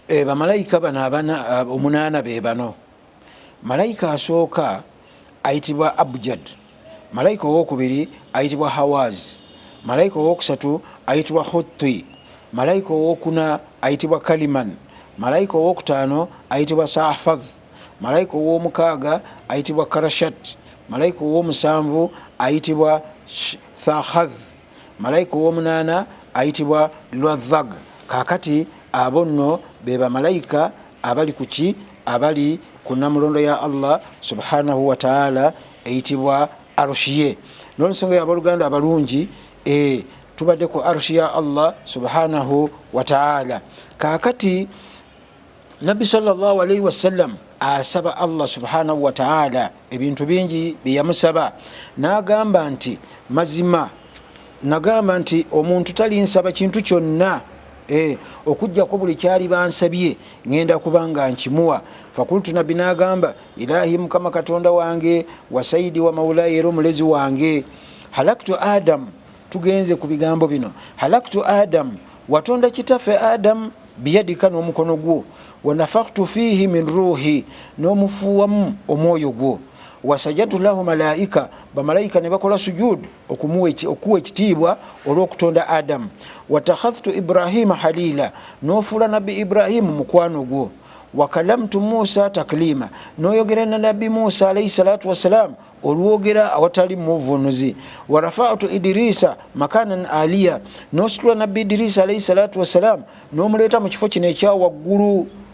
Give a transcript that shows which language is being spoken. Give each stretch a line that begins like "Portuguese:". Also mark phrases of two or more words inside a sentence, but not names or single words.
Ganda: bamalayika bano omunaana be bano. Malayika asooka ayitibwa Abjad, malayika owokubiri ayitibwa Hawaz, malayika owokusatu ayitibwa Hutti, malayika owokuna ayitibwa Kaliman, malayika owokutaano ayitibwa Sahfaz, malayika owomukaaga ayitibwa Karashat, malayika owomusanvu ayitibwa Thahaz, malayika owomunaana ayitibwa Lwazag. Kakati abo nno be bamalayika abali kuki, abali ku namulondo ya Allah
Arabic: سبحانه وتعالى
Ganda: eyitibwa arushiye. N'olensonga y'abaluganda abalungi tubadde ku arushi ya Allah
Arabic: سبحانه وتعالى.
Ganda: Kakati Nabbi
Arabic: صلى الله عليه وسلم
Ganda: asaba Allah
Arabic: سبحانه وتعالى
Ganda: ebintu bingi byeyamusaba, n'agamba nti mazima nagamba nti omuntu talinsaba kintu kyonna okujjako buli kyali bansabye ngenda kubanga nkimuwa. Fakultu nabbi n'agamba ilahi mukama katonda wange wa saidi wa maulayi era omulezi wange,
Arabic: خلقت آدم,
Ganda: tugenze ku bigambo bino,
Arabic: خلقت آدم,
Ganda: watonda kitaffe Adam biyadika n'omukono gwo,
Arabic: ونفخت فيه من روحي,
Ganda: n'omufuwamu omwoyo gwo,
Arabic: وأسجدت له الملائكة,
Ganda: bamalayika ne bakola sujud okuwa ekitiibwa olw'okutonda Adam,
Arabic: واتخذت إبراهيم خليلا,
Ganda: n'ofuula nabbi Ibrahimu mukwano gwo,
Arabic: وكلمت موسى تكليما,
Ganda: n'oyogera na nabbi Musa
Arabic: عليه الصلاة والسلام
Ganda: olwogera awatali muvunuzi,
Arabic: ورفعت إدريس مكانا عليا,
Ganda: n'ositula nabbi Idirisa
Arabic: عليه الصلاة والسلام
Ganda: n'omuleeta mu kifo kino ekya waggulu.